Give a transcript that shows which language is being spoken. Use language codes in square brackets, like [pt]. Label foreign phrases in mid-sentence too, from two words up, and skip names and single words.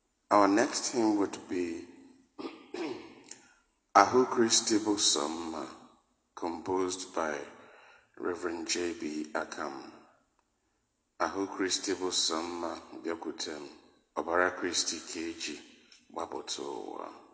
[en] Our next hymn would be Ahu Christi Bụ Sọ Mma, composed by Reverend J B Akam. [ig] Ahu Christi Bụ Sọ Mma, bịakwute m, ọbara Kristi ka eji gbapụta ụwa.